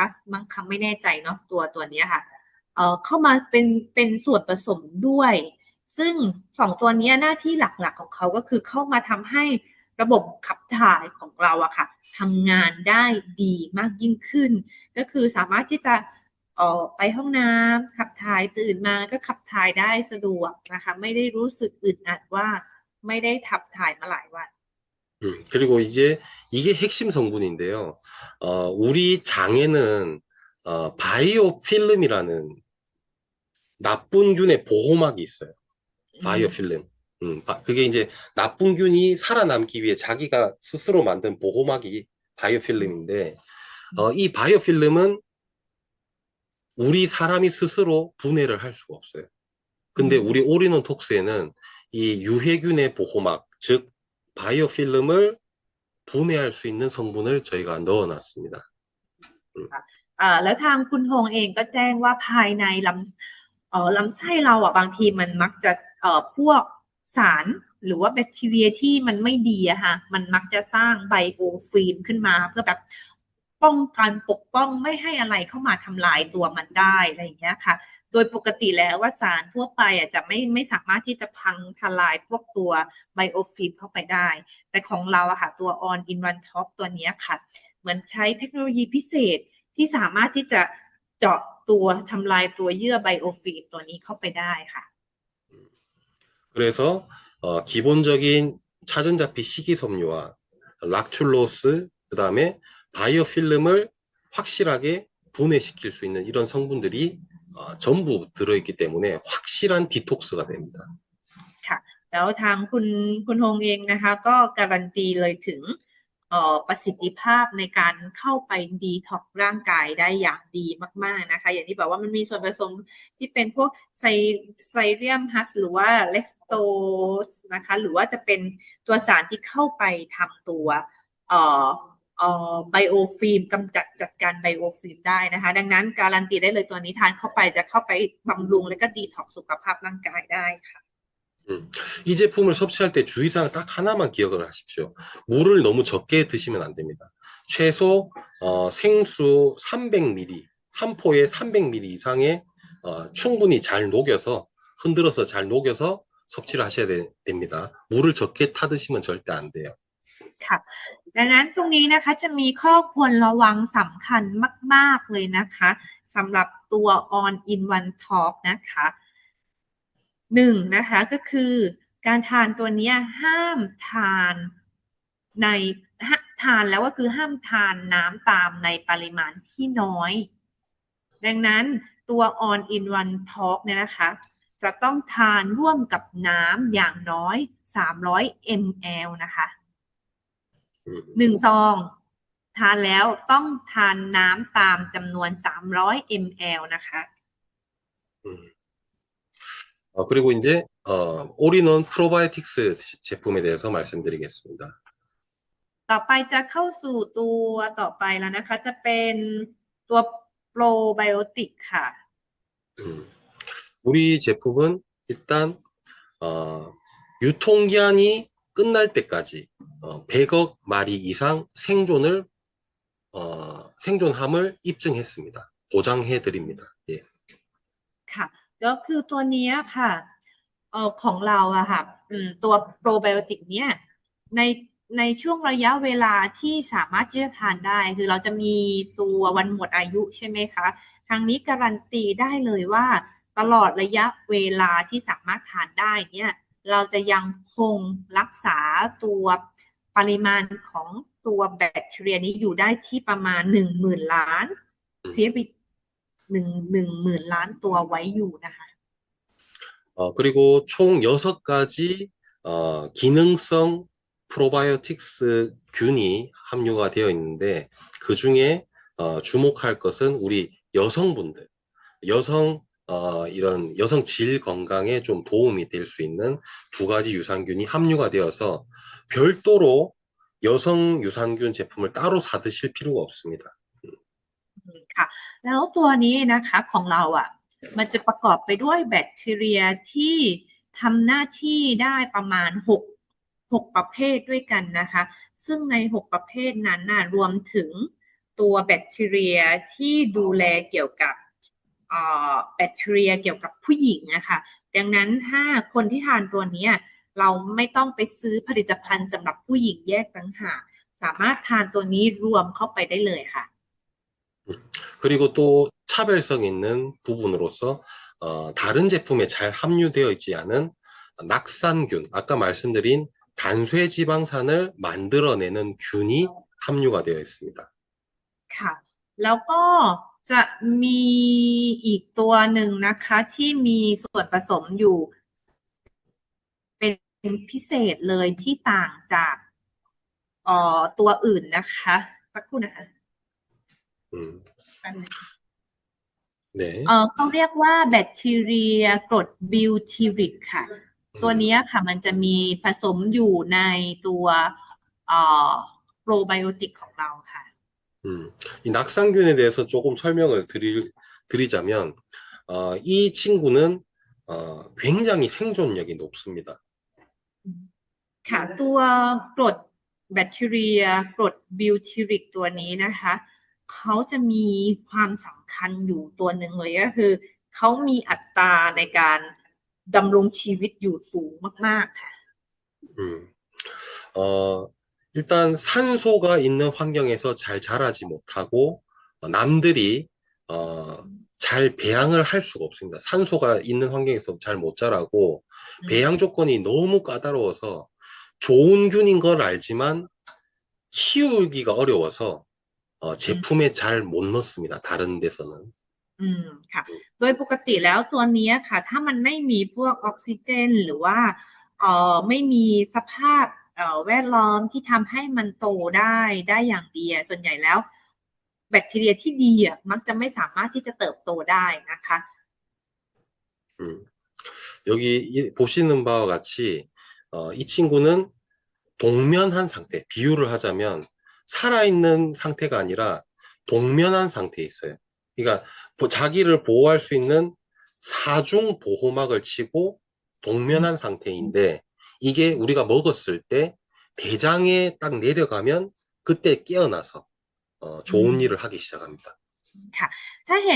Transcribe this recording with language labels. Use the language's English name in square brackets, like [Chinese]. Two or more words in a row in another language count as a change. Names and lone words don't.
[Thai] สมั้งคำไม่แน่ใจเนาะตัวนี้ค่ะเข้ามาเป็นส่วนผสมด้วย ซึ่ง2ตัวนี้หน้าที่หลักๆของเขาก็คือเข้ามาทำให้ระบบขับถ่ายของเราอะค่ะทำงานได้ดีมากยิ่งขึ้นก็คือสามารถที่จะไปห้องน้ำขับถ่ายตื่นมาก็ขับถ่ายได้สะดวกนะคะไม่ได้รู้สึกอึดอัดว่าไม่ได้ขับถ่ายมาหลายวัน [Korean] 그리고 이제 이게 핵심 성분인데요. 우리 장에는 바이오 필름이라는 나쁜 균의 보호막이 있어요. 바이오 필름. 그게 이제 나쁜 균이 살아남기 위해 자기가 스스로 만든 보호막이 바이오 필름인데 이 바이오 필름은 우리 사람이 스스로 분해를 할 수가 없어요. 근데 우리 올인원 톡스에는 이 유해균의 보호막, 즉 바이오 필름을 분해할 수 있는 성분을 저희가 넣어놨습니다. [Thai] แล้วทางคุณฮงเองก็แจ้งว่าภายในลำไส้เราบางทีมันมักจะพวกสารหรือว่าแบคทีเรียที่มันไม่ดีอะค่ะมันมัก จะสร้างไบโอฟิล์มขึ้นมาเพื่อแบบป้องกันปกป้องไม่ให้อะไรเข้ามาทำลายตัวมันได้อะไรอย่างเงี้ยค่ะโดยปกติแล้วว่าสารทั่วไปจะไม่สามารถที่จะพังทลายพวกตัวไบโอฟิล์มเข้าไปได้แต่ของเราอะค่ะตัว On in One Top ตัวนี้ค่ะเหมือนใช้เทคโนโลยีพิเศษที่สามารถที่จะเจาะตัวทำลายตัวเยื่อไบโอฟิล์มตัวนี้เข้าไปได้ค่ะ [Korean] 그래서 기본적인 차전자피 식이섬유와 락툴로스 그다음에 바이오 필름을 확실하게 분해시킬 수 있는 이런 성분들이 전부 들어있기 때문에 확실한 디톡스가 됩니다. [Thai] ค่ะแล้วทางคุณฮงเองนะคะก็การันตีเลยถึงประสิทธิภาพในการเข้าไปดีท็อก ร่างกายได้อย่างดีมากๆนะคะอย่างที่บอกว่ามันมีส่วนผสมที่เป็นพวกไซเลียมฮัสหรือว่าเล็กโตสนะคะหรือว่าจะเป็นตัวสารที่เข้าไปทำตัวไบโอฟิล์มกำจัดการไบโอฟิล์มได้นะคะดังนั้นการันตีได้เลยตัวนี้ทานเข้าไปจะเข้าไปบำรุงและก็ดีท็อกสุขภาพร่างกายได้ค่ะ [Korean] 이 제품을 섭취할 때 주의사항 딱 하나만 기억을 하십시오. 물을 너무 적게 드시면 안 됩니다. 최소 생수 300ml, 한 포에 300ml 이상의 충분히 잘 녹여서 흔들어서 잘 녹여서 섭취를 하셔야 됩니다. 물을 적게 타드시면 절대 안 돼요. [Thai] ค่ะดังนั้นตรงนี้นะคะจะมีข้อควรระวังสำคัญมากๆเลยนะคะสำหรับตัว On in One Talk นะคะหนึ่งนะคะก็คือการทานตัวเนี้ยห้ามทานใน ทานแล้วก็คือห้ามทานน้ำตามในปริมาณที่น้อยดังนั้นตัว On in One Talk เนี่ยนะคะจะต้องทานร่วมกับน้ำอย่างน้อย300 ml นะคะหนึ่งซองทานแล้วต้องทานน้ำตามจำนวน300 ml นะคะ [Korean] 그리고 이제 올인원 프로바이오틱스 제품에 대해서 말씀드리겠습니다. [Thai] ต่อไปจะเข้าสู่ตัวต่อไปแล้วนะคะจะเป็นตัวโปรไบโอติกค่ะ [Korean] 우리 제품은 일단 유통기한이 끝날 때까지 100억 마리 이상 생존함을 입증했습니다. 보장해 드립니다. 예. [Thai] ค่ะก็คือตัวเนี้ยค่ะของเราอะค่ะตัวโปรไบโอติกเนี้ยในช่วงระยะเว ลาที่สามารถที่จะทานได้คือเราจะมีตัววันหมดอายุใช่ไหมคะทางนี้การันตีได้เลยว่าตลอดระยะเวลาที่สามารถทานได้เนี่ยเราจะยังคงรักษาตัวปริมาณของตัวแบคทีเรียนี้อยู่ได้ที่ประมาณ10,000 ล้านเสียไป10,000 ล้านตัวไว้อยู่นะคะ [Korean] 그리고 총 6가지 기능성 프로바이오틱스 균이 함유가 되어 있는데 그 중에 주목할 것은 우리 여성분들, 이런 여성 질 건강에 좀 도움이 될 수 있는 2가지 유산균이 함유가 되어서 별도로 여성 유산균 제품을 따로 사 드실 필요가 없습니다. [Thai] ค่ะแล้วตัวนี้นะคะของเรามันจะประกอบไปด้วยแบคทีเรียที่ทำหน้าที่ได้ประมา ณ6ประเภทด้วยกันนะคะซึ่งใน6ประเภทนั้นรวมถึงตัวแบคทีเรียที่ดูแลเกี่ยวกับแบคทีเรียเกี่ยวกับผู้หญิงนะคะดังนั้นถ้าคนที่ทานตัวนี้เราไม่ต้องไปซื้อผลิตภัณฑ์สำหรับผู้หญิงแยกต่างหากสามารถทานตัวนี้รวมเข้าไปได้เลยค่ะ [Korean] 그리고 또 차별성 있는 부분으로서 다른 제품에 잘 함유되어 있지 않은 낙산균, 아까 말씀드린 단쇠지방산을 만들어내는 균이 함유가 되어 있습니다. [Thai] ค่ะแล้วก็จะมีอีกตัวหนึ่งนะคะที่มีส่วนผสมอยู่เป็นพิเศษเลยที่ต่างจากตัวอื่นนะคะสักครู่นะคะ [Korean] 네. [Thai] เขาเรียกว่าแบคทีเรียกรดบิวทิริกค่ะตัวนี้ค่ะมันจะมีผสมอยู่ในตัวโปรไบโอติกของเราค่ะ [Korean] 이 낙상균에 대해서 조금 설명을 드리자면 이 친구는 굉장히 생존력이 높습니다. [Thai] ค่ะตัวกรดแบคทีเรียกรดบิวทิริกตัวนี้นะคะเขาจะมีความสำคัญอยู่ตัวหนึ่งเลยก็คือเขามีอัตราในการดำรงชีวิตอยู่สูงมากๆค่ะ [Korean] 일단 산소가 있는 환경에서 잘 자라지 못하고 남들이 잘 배양을 할 수가 없습니다. 산소가 있는 환경에서 잘 못 자라고 배양 조건이 너무 까다로워서 좋은 균인 걸 알지만 키우기가 어려워서 제품에 잘 못 넣습니다. 다른 데서는. [Thai] ค่ะโดยปกติแล้วตัวนี้ค่ะถ้ามันไม่มีพวกออกซิเจนหรือว่าไม่มีสภาพแวดล้อมที่ทำให้มันโตได้อย่างดีส่วนใหญ่แล้วแบคทีเรียที่ดีมักจะไม่สามารถที่จะเติบโตได้นะคะ [Korean] 여기 보시는 바와 같이 이 친구는 동면한 상태, 비유를 하자면 살아있는 상태가 아니라 동면한 상태에 있어요. 그러니까 자기를 보호할 수 있는 사중 보호막을 치고 동면한 상태인데 이게 우리가 먹었을 때 대장에 딱 내려가면 그때 깨어나서 좋은 일을 하기 시작합니다.